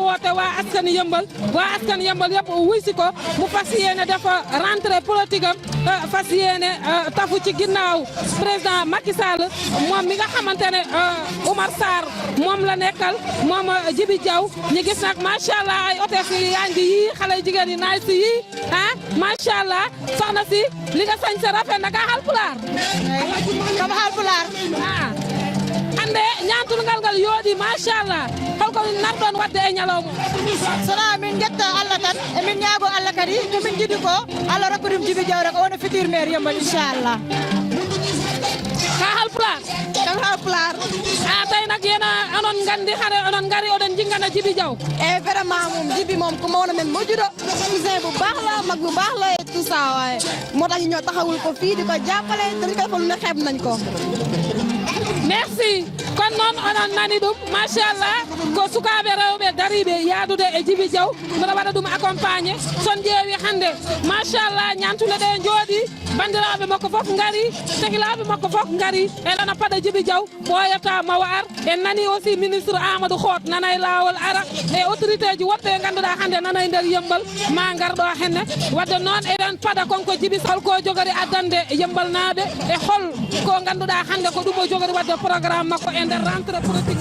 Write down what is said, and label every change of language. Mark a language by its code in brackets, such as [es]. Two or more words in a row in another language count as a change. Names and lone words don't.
[wo] woote waa askan Yeumbeul yëpp wuy si ko mu fas yéene def [fr] rentrée politique [wo] am fas yéene tafu ci ginnaaw président Macky Sall moom mi nga xamante ne Oumar Sarr moom la nekkal moom Djiby Diaw ñu gis nag [ar] macha allah [wo] ay hôtesse yi yaa ngi yii xale jigéen yi naay si yii [ar] macha allah [wo] soxna si li nga sañ sa rafet na [ff] ka Haalpulaar kama Haalpulaar ande ñaantul ngal yoodi macha allah holko narɗon wadde e ñalawma sona min jetta Allah tan e min ñaago Allah kadi ko min jiɗi ko Allah rokkuɗum Djiby Diaw rek o wona [fr] futur maire [ff] Yeumbeul inchallah ka Haalpulaar tay nag yena onon gandi hare onon ngari oɗon jingana Djiby Diaw [wo] e vraiment moom Djiby moom [ff] ko mawna men moƴƴuɗo [wo] cousin bu baax la mag bu baax la [fr] et tout ça [wo] waaye moo tax ñu ñoo taxawul ko fii di ko jàppale te ñu ko defal lu ne xeeb nañ ko [ff] merci kon noon onon nani ɗum machallah ko sukaɓe rewɓe dariɓe yaadude e Djiby Diaw mbiɗa waɗa ɗum [fr] accompagné son [ff] ƴeewi hannde machallah ñantule ɗe jooɗi bandiraɓe makko fof ngari sehilaɓe makko fof ngari e lana paɗa Djiby Diaw ɓoyata mawa ar en nani [fr] aussi ministre [ff] Amadou Hott nana e lawol ara e autorité ji woɓɓe ganduɗa hannde nana e nder Yeumbeul ma garɗo henne wadde noon eɗen paɗa konko Djiby holko jogori addande Yeumbeul naaɓe e hol ko ganduɗa hannde ko ɗum o jogori wadde programme makko e nder [fr] rentrée politique